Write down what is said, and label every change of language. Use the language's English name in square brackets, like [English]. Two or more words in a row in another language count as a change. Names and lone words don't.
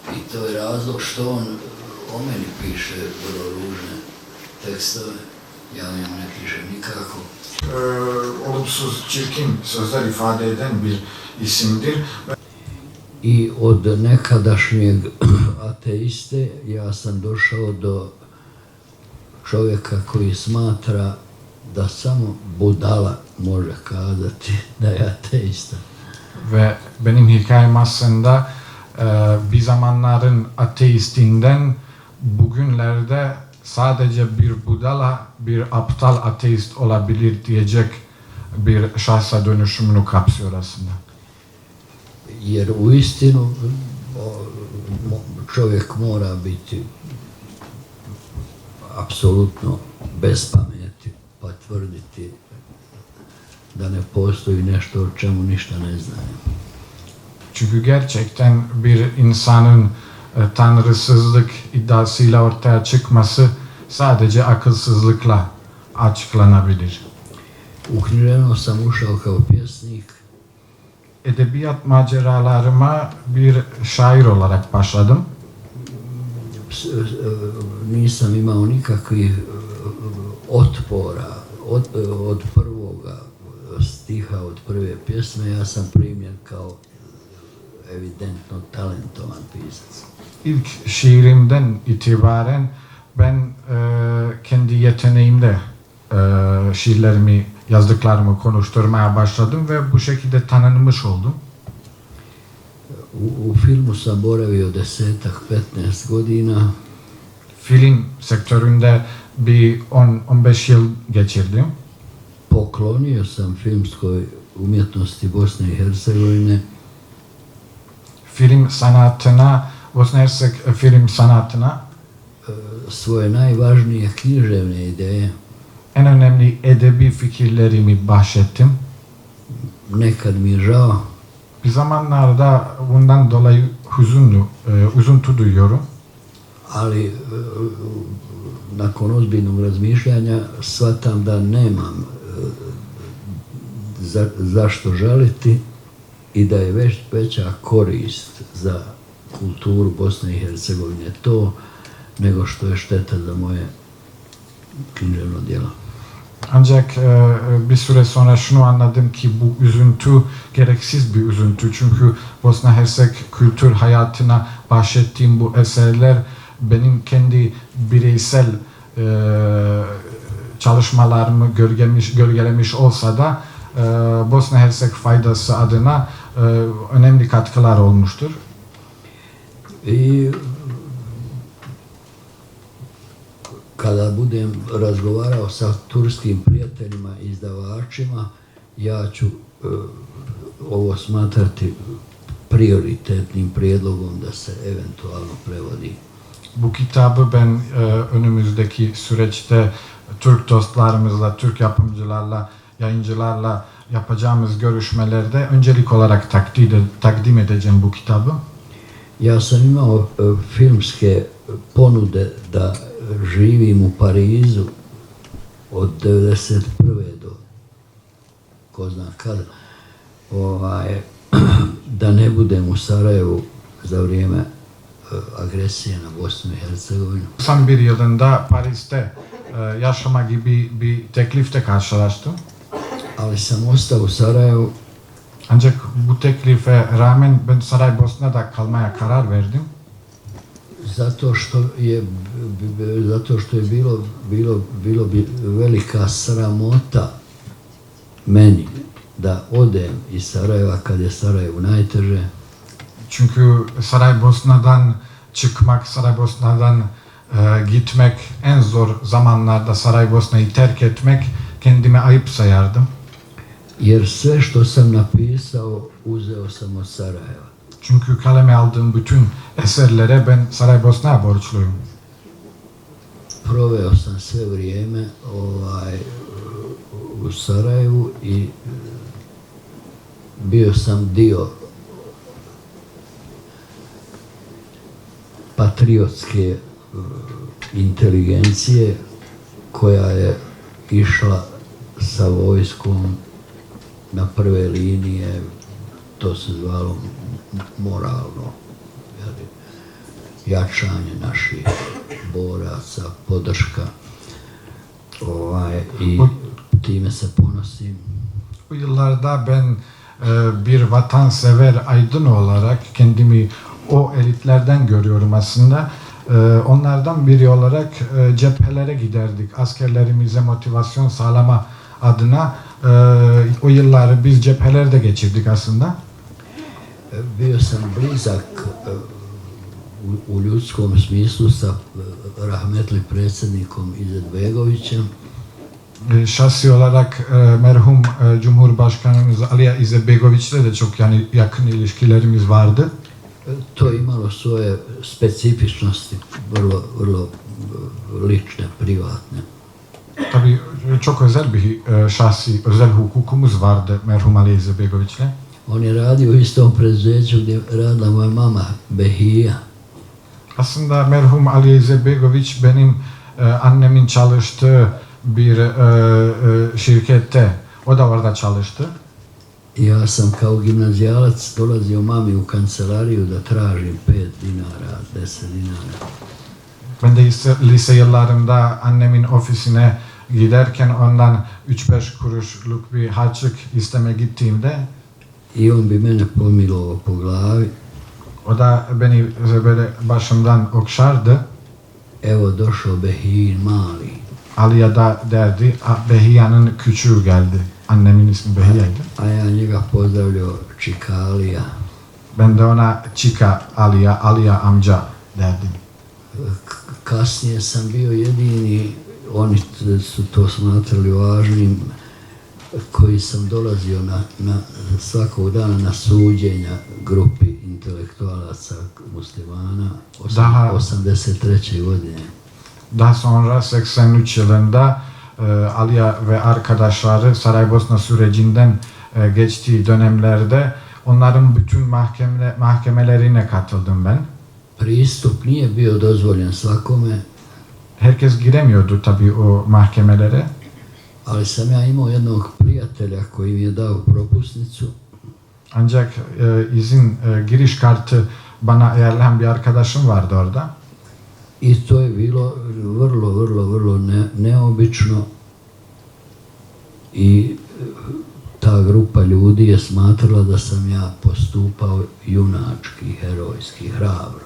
[Bosnian] to je razlog što on o meni piše vrlo ružne tekstove. Ya ne pišem nikako. [Turkish] Olumsuz, çirkin sözler ifade eden bir isimdir. [Bosnian] I od nekadašnjeg ateiste ja sam došao do čovjeka koji smatra da samo budala može kazati da je ateista. [Turkish] Ve benim hikayem aslında bir zamanların ateistinden bugünlerde sadece bir budala, bir aptal ateist olabilir diyecek bir şahsa dönüşümünü kapsıyor aslında. [Bosnian] Jer u istinu čovjek mora biti apsolutno bez pameti pa tvrditi da ne postoji nešto o čemu ništa ne znaju. [Turkish] Çünkü gerçekten bir insanın tanrısızlık iddiasıyla ortaya çıkması sadece akılsızlıkla açıklanabilir. [Bosnian] U književnost sam ušao kao pjesnik. [Turkish] Edebiyat maceralarıma bir şair olarak başladım. [Bosnian] Nisam imao nikakvih otpora od prvoga stiha, od prve pjesme. Ja sam primljen kao evidentno talentovan pisac. [Turkish] İlk şiirimden itibaren ben kendi yeteneğimle şiirlerimi, yazdıklarımı konuşturmaya başladım ve bu şekilde tanınmış oldum. [Bosnian] U filmu sam boravio 10-15 godina. [Turkish] Film sektöründe bir 10-15 yıl geçirdim. [Bosnian] Poklonio sam filmskoj umjetnosti Bosne i Hercegovine [Turkish] Film sanatına, Bosna Hersek film sanatına [Bosnian] svoje najvažnije književne ideje. [Turkish] en önemli edebi fikirlerimi bahşettim. [Bosnian] Nekad mi je žao, [Turkish] Bir zamanlarda bundan dolayı üzüntü duyuyorum. [Bosnian] ali nakon ozbiljnog razmišljanja shvatam da nemam zašto žaliti i da je veća korist za kulturu Bosne i Hercegovine to nego što je šteta za moje književno djelo. [Turkish] Ancak bir süre sonra şunu anladım ki bu üzüntü gereksiz bir üzüntü. Çünkü Bosna Hersek kültür hayatına bahşettiğim bu eserler benim kendi bireysel çalışmalarımı gölgelemiş olsa da Bosna Hersek faydası adına önemli katkılar olmuştur. [Bosnian] Kada budem razgovarao sa turskim prijateljima i izdavačima, ja ću ovo smatrati prioritetnim prijedlogom da se eventualno prevodi. [Turkish] Bu kitabı ben önümüzdeki süreçte Türk dostlarımızla, Türk yapımcılarla, yayıncılarla yapacağımız görüşmelerde öncelik olarak takdim edeceğim bu kitabı. [Bosnian] Ja sam imao filmske ponude da živim u Parizu od 1991. do ko zna kada, da ne budem u Sarajevu za vrijeme agresije na Bosnu i Hercegovinu. [Turkish] 91 yılında Paris'te yaşama gibi bir teklifte karşılaştım. [Bosnian] Ali sam ostao u Sarajevu. [Turkish] Ancak bu teklife rağmen ben Saraybosna'da kalmaya karar verdim. [Bosnian] Zato što je bilo bi velika sramota meni da odem iz Sarajeva kad je Sarajevo najteže. [Turkish] Çünkü Saraybosna'dan çıkmak, Saraybosna'dan gitmek, en zor zamanlarda Saraybosna'yı terk etmek kendime ayıp sayardım. [Bosnian] Jer sve što sam napisao uzeo sam od Sarajeva. [Turkish] Çünkü kaleme aldığım bütün eserlere ben Saraybosna'ya borçluyum. [Bosnian] Proveo sam sve vrijeme u Sarajevu i bio sam dio patriotske inteligencije koja je išla sa vojskom na prve linije, to se zvalo moralno jačanje naših boraca, podrška. I time se ponosim. [Turkish] Bu yıllarda ben bir vatansever aydın olarak kendimi o elitlerden görüyorum aslında. Onlardan biri olarak cephelere giderdik. Askerlerimize motivasyon sağlama adına o yılları biz cephelerde geçirdik aslında. [Bosnian] Bio sam blizak u ljudskom smislu sa rahmetli predsjednikom Izetbegovićem. [Turkish] Şahsi olarak merhum Cumhurbaşkanımız Alija Izetbegović'le de çok yani yakın ilişkilerimiz vardı. [Bosnian] To je imalo svoje specifičnosti, vrlo lične, privatne. [Turkish] Tabii çok özel bir şahsi, özel hukukumuz vardı merhum Alija Izetbegović'le. [Bosnian] On je radio u istom preduzeću gdje radila moja mama Behija. [Turkish] Aslında merhum Alija Izetbegović benim annemin çalıştığı bir şirkette, o da orada çalıştı. [Bosnian] Ja sam kao gimnazijalac dolazio mami u kancelariju da tražim 5 dinara, 10 dinara. [Turkish] Ben de lise yıllarımda annemin ofisine giderken ondan 3-5 kuruşluk bir harçlık isteme gittiğimde [Bosnian] I on bi mene pomilovao po glavi. [Turkish] o da beni böyle başımdan okşardı. [Bosnian] Evo došao Behijin mali. [Turkish] Alija da derdi, Behija'nın küçüğü geldi. Annemin ismi Behija'ydı. [Bosnian] A ja njega pozdravljao Čikalija. [Turkish] Ben de ona Čika Alija amca derdim. [Bosnian] Kasnije sam bio jedini, oni su to smatrali važnim, koji sam dolazio na svakog dana na suđenja grupi intelektualaca muslimana 83. godine. [Turkish] Daha sonra 83 yılında Alija ve arkadaşları Saraybosna sürecinden geçtiği dönemlerde onların bütün mahkemelerine katıldım ben. [Bosnian] Pristup nije bio dozvoljen svakome, [Turkish] Herkes giremiyordu tabii o mahkemelere. [Bosnian] ali sam ja imao jednog prijatelja koji mi je dao propusnicu. [Turkish] Ancak giriş kartı bana ayarlayan bir arkadaşım vardı orada. [Bosnian] I to je bilo vrlo neobično. I ta grupa ljudi je smatrala da sam ja postupao junački, herojski, hrabro.